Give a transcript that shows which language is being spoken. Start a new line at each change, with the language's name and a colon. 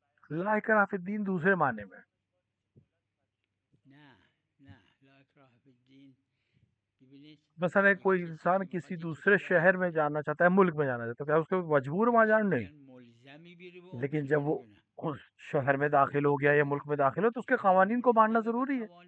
Arabic: لا اکراہ فی الدین
Urdu: دوسرے معنی میں.
Arabic: نعم نعم لا إكراه في الدين.
Urdu: مثلا کوئی انسان کسی دوسرے شہر میں جانا چاہتا ہے، ملک میں جانا چاہتا ہے، کیا اس کو مجبور وہاں جانا؟ نہیں. لیکن جب وہ اس شہر میں داخل ہو گیا یا ملک میں داخل ہو تو اس کے قوانین کو ماننا ضروری ہے.